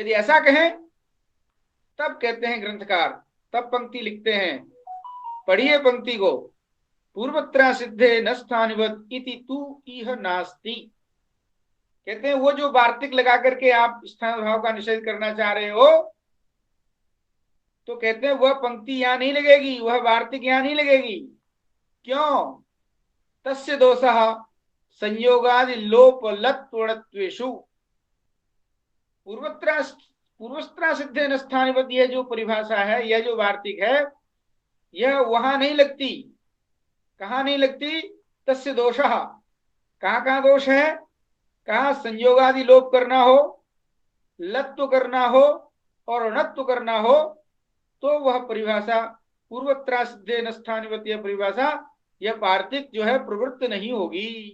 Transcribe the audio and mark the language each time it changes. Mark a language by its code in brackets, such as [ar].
[hi] यदि ऐसा कहें तब कहते हैं ग्रंथकार, तब पंक्ति लिखते हैं, पढ़िए पंक्ति को, [sa] पूर्वत्रा सिद्धे न स्थानिवत इति तु इह नास्ति। [hi] कहते हैं वो जो वार्तिक लगा करके आप स्थान भाव का निषेध करना चाह रहे हो, तो कहते हैं वह पंक्ति यहां नहीं लगेगी, वह वार्तिक यहां नहीं लगेगी। क्यों? [sa] तस्य दोषः संयोगादि लोप लत्वणत्वेषु। पूर्वस्त्रा सिद्धे न स्थानिवत, [hi] यह जो परिभाषा है, यह जो वार्तिक है, यह वहां नहीं लगती। कहां नहीं लगती? [sa] तस्य दोषः, [hi] कहां दोष है? कहां संयोगादि लोप करना हो, लत्व करना हो और अणत्व करना हो, तो वह परिभाषा [sa] पूर्वत्रा सिद्धे न स्थानिवत, [hi] यह परिभाषा, यह वार्तिक जो है प्रवृत्त नहीं होगी।